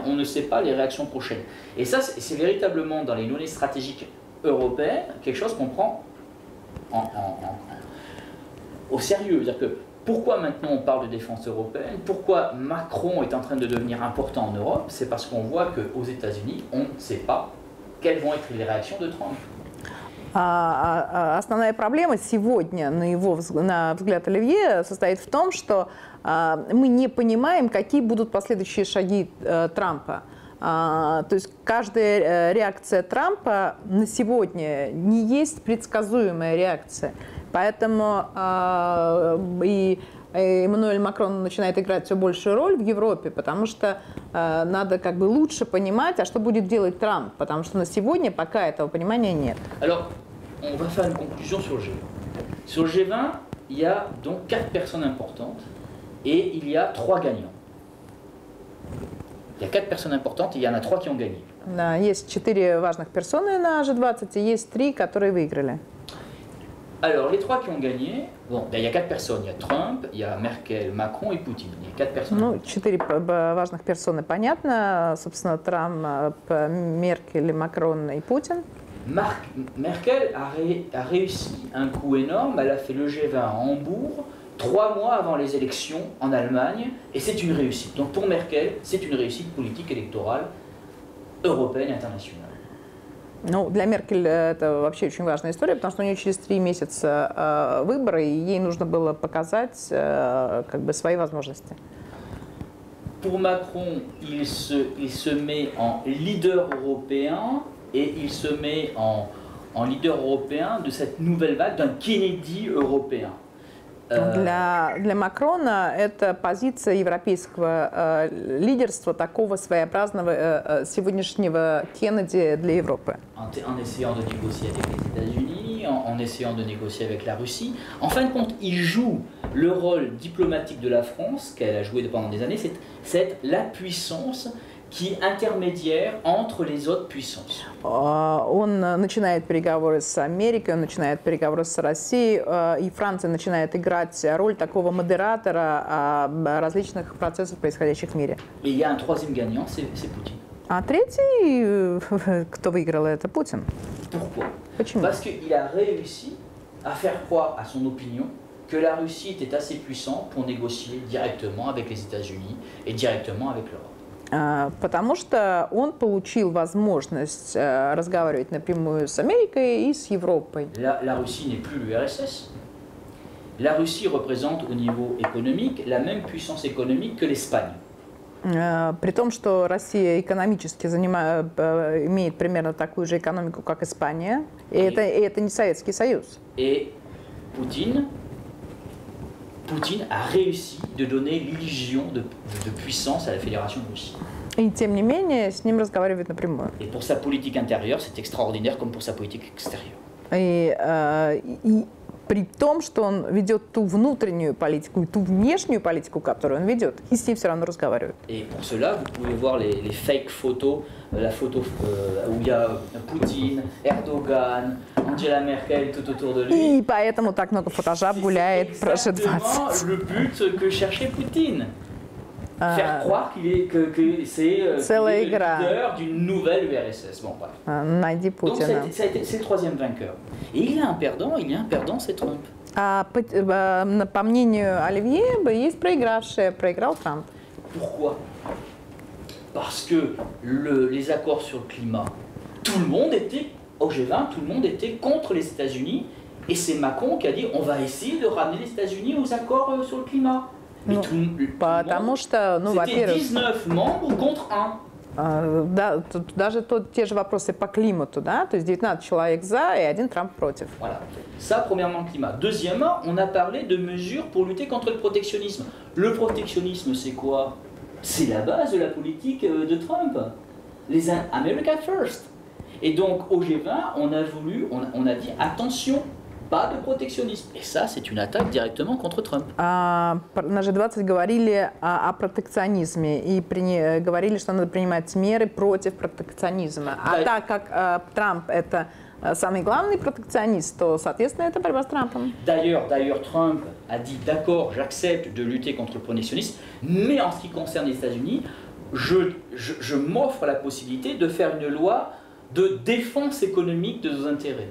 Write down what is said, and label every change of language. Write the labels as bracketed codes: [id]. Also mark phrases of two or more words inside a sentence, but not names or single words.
[fr] On ne sait pas les réactions prochaines. Et ça, c'est véritablement dans les données stratégiques européennes quelque chose qu'on prend au sérieux. C'est-à-dire que pourquoi maintenant on parle de défense européenne? Pourquoi Macron est en train de devenir important en Europe? C'est parce qu'on voit qu'aux États-Unis, on ne sait pas quelles vont être les réactions de Trump. [ru] Основная проблема сегодня, на взгляд Оливье, состоит в том, что мы не понимаем, какие будут последующие шаги Трампа. То есть каждая реакция Трампа на сегодня не есть предсказуемая реакция. Поэтому и Эммануэль Макрон начинает играть все большую роль в Европе, потому что надо как бы лучше понимать, а что будет делать Трамп, потому что на сегодня пока этого понимания нет. [fr] Alors, on va faire une conclusion sur le G20. Sur le G20, il y a donc 4 personnes importantes et il y a 3 gagnants. Il y a 4 personnes importantes et il y en a 3 qui ont gagné. [ru] Да, есть 4 важных персоны на G20 и есть 3, которые выиграли. [fr] Alors, les 3 qui ont gagné, bon, il y a 4 personnes. Il y a Trump, il y a Merkel, Macron et Poutine. Il y a 4 personnes. [ru] Ну, 4 важных персоны, понятно. Собственно, Трамп, Меркель, Макрон и Путин. [fr] Merkel a réussi un coup énorme. Elle a fait le G20 à Hambourg 3 mois avant les élections en Allemagne. Et c'est une réussite. Donc pour Merkel, c'est une réussite politique électorale européenne et internationale. [ru] Ну, для Меркель это вообще очень важная история, потому что у нее через 3 месяца выборы, и ей нужно было показать как бы свои возможности. [fr] Pour Macron, il se met en leader européen et il se met en leader européen de cette nouvelle vague d'un Kennedy européen. [ru] Для Макрона это позиция европейского лидерства, такого своеобразного сегодняшнего Кеннеди для Европы. [fr] En essayant de négocier avec les États-Unis, en essayant de négocier avec la Russie. En fin de compte, il joue le rôle diplomatique de la France, qu'elle a joué pendant des années, c'est la puissance qui est intermédiaire entre les autres puissances. [ru] Он начинает переговоры с Америкой, он начинает переговоры с Россией, и Франция начинает играть роль такого модератора различных процессов, происходящих в мире. [fr] Et il y a un troisième gagnant, c'est Poutine. [ru] А третий, кто выиграл, это Путин. [fr] Pourquoi? [ru] Почему? [fr] Parce qu'il a réussi à faire croire à son opinion que la Russie était assez puissante pour négocier directement avec les États-Unis et directement avec l'Europe. [ru] Потому что он получил возможность разговаривать напрямую с Америкой и с Европой. [fr] La Russie n'est plus l'URSS. La Russie représente au niveau économique la même puissance économique que l'Espagne. [ru] При том, что Россия экономически имеет примерно такую же экономику, как Испания, и это не Советский Союз. [fr] Et Poutine a réussi de donner l'illusion de puissance à la Fédération de Russie. [ru] И тем не менее, с ним разговаривают напрямую. [fr] Et pour sa politique intérieure, c'est extraordinaire comme pour sa politique extérieure. [ru] И при том, что он ведет ту внутреннюю политику и ту внешнюю политику, которую он ведет, и с ним все равно разговаривают. [fr] Et pour cela, vous pouvez voir les [en] fake photos, [fr] la photo où il y a Poutine, Erdogan, Angela Merkel tout autour de lui. [ru] И поэтому так много фотожаб гуляет про G20. [fr] C'est le but que cherchait Poutine. Faire croire que c'est le leader d'une nouvelle URSS. Bon, bref. [ru] Найди [fr] Donc [ru] Путина. [fr] c'est le troisième vainqueur. Et il y a un perdant, c'est Trump. [ru] По мнению Оливье, есть проигравшие. Проиграл Трамп. [fr] Pourquoi? Parce que les accords sur le climat, tout le monde était, au G20, tout le monde était contre les États-Unis. Et c'est Macron qui a dit on va essayer de ramener les États-Unis aux accords sur le climat. Mais [ru] Потому что, ну, [fr] c'était [ru] во-первых, [fr] 19 membres contre 1. [ru] да, даже те же вопросы по климату, да, то есть 19 человек за и 1 Трамп против. [fr] Voilà. Ça, premièrement, le climat. Deuxièmement, on a parlé de mesures pour lutter contre le protectionnisme. Le protectionnisme, c'est quoi? C'est la base de la politique de Trump. [en] Les America First. [fr] Et donc, au G20, on a dit attention, pas de protectionnisme. Et ça, c'est une attaque directement contre Trump. [ru] На G20 говорили о протекционизме и говорили, что надо принимать меры против протекционизма. А так как Трамп это самый главный протекционист, то, соответственно, это борьба с Трампом. [fr] D'ailleurs, Trump a dit d'accord, j'accepte de lutter contre le protectionnisme, mais en ce qui concerne les États-Unis, je m'offre la possibilité de faire une loi de défense économique de nos intérêts.